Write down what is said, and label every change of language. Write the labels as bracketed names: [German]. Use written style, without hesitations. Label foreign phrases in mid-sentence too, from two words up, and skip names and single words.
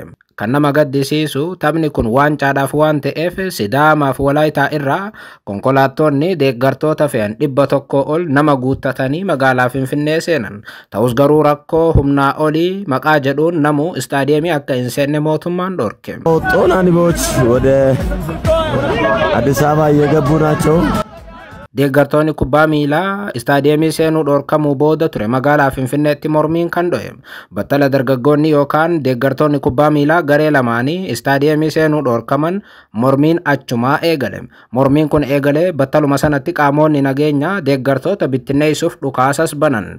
[Oromo] Kan nama gaddisiisu taphni kun waancaadhaaf waan ta'eef Sidaamaaf Walaayitaa irraa konkolaattonni deeggartoota fe'an 100 ol nama guuttatanii magaalaa Finfinnee seenan. Ta'us garuu rakkoo humnaa olii maqaa jedhuun namu istaadiyeemii akka hin seenne mootummaan dhorke. [Amharic] ጦናኒቦች ወደ አዲስ አበባ እየገቡ ናቸው። [Oromo] Deeggartoonni kubbaa miilaa istaadiyeemii seenuu dhorkamuu booda ture magaalaa Finfinneetti mormiin kan dho'e. Battala dargaggoonni yookaan deeggartoonni kubbaa miilaa garee lamaanii istaadiyeemii seenuu dhorkaman mormiin achumaa eegale. Mormiin kun eegale battaluma sanatti qaamonni nageenyaa deeggartoota bittinneessuuf dhukaasas banan.